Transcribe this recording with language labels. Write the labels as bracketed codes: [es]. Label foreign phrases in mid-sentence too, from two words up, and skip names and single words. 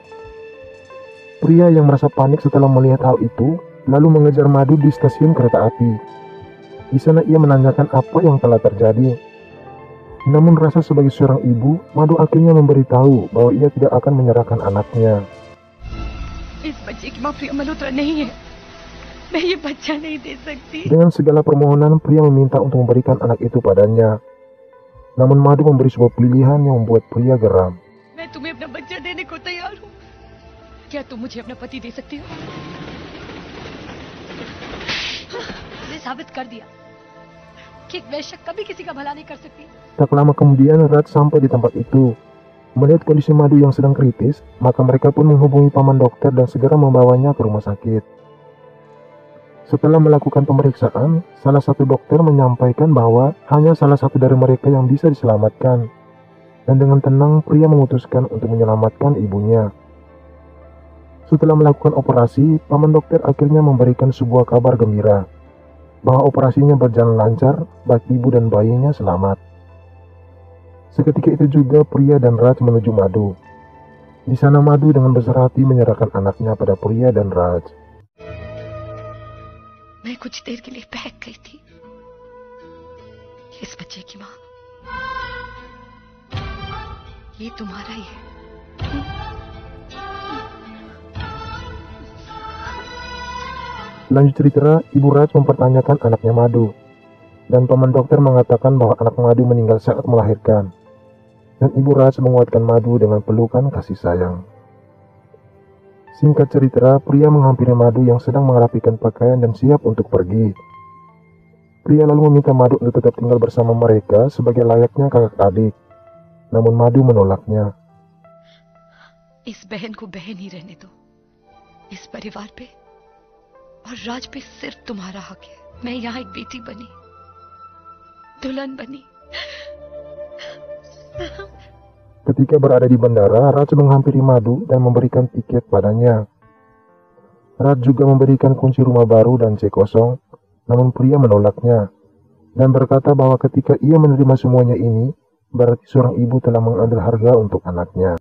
[id] Pria yang merasa panik setelah melihat hal itu, lalu mengejar Madu di stasiun kereta api. Di sana ia menanyakan apa yang telah terjadi. Namun rasa sebagai seorang ibu, Madu akhirnya memberitahu bahwa ia tidak akan menyerahkan anaknya. [hi] इस बच्चे की माँ प्रिया मल्होत्रा नहीं है, मैं ये बच्चा नहीं दे सकती। [id] Dengan segala permohonan, pria meminta untuk memberikan anak itu padanya. Namun Madu memberi sebuah pilihan yang membuat pria geram. [hi] मैं तुम्हें अपना बच्चा देने को तैयार हूँ, क्या तुम मुझे अपना पति दे सकती हो? ने साबित कर दिया कि एक वैश्य कभी किसी का भला नहीं कर सकती। [id] Tak lama kemudian Raj sampai di tempat itu. Melihat kondisi Madu yang sedang kritis, maka mereka pun menghubungi paman dokter dan segera membawanya ke rumah sakit. Setelah melakukan pemeriksaan, salah satu dokter menyampaikan bahwa hanya salah satu dari mereka yang bisa diselamatkan. Dan dengan tenang, pria memutuskan untuk menyelamatkan ibunya. Setelah melakukan operasi, paman dokter akhirnya memberikan sebuah kabar gembira bahwa operasinya berjalan lancar, baik ibu dan bayinya selamat. Seketika itu juga pria dan Raj menuju Madu. Di sana Madu dengan besar hati menyerahkan anaknya pada pria dan Raj. [hi] मैं कुछ देर के लिए बहक गई थी। इस बच्चे की माँ, ये तुम्हारा ही है। [id] Lanjut cerita, ibu Raj mempertanyakan anaknya Madu. Dan paman dokter mengatakan bahwa anak Madu meninggal saat melahirkan. Dan ibu Raj menguatkan Madu dengan pelukan kasih sayang. Singkat cerita, pria menghampiri Madu yang sedang merapikan pakaian dan siap untuk pergi. Pria lalu meminta Madu untuk tetap tinggal bersama mereka sebagai layaknya kakak adik. Namun Madu menolaknya. [hi] इस बहन को बहन ही रहने दो। इस परिवार पे और राज पे सिर्फ तुम्हारा हक है। मैं यहाँ एक बेटी बनी, दुल्हन बनी। [id] Ketika berada di bandara, Raj menghampiri Madu dan memberikan tiket padanya. Raj juga memberikan kunci rumah baru dan cek kosong, namun pria menolaknya dan berkata bahwa ketika ia menerima semuanya ini, berarti seorang ibu telah mengambil harga untuk anaknya.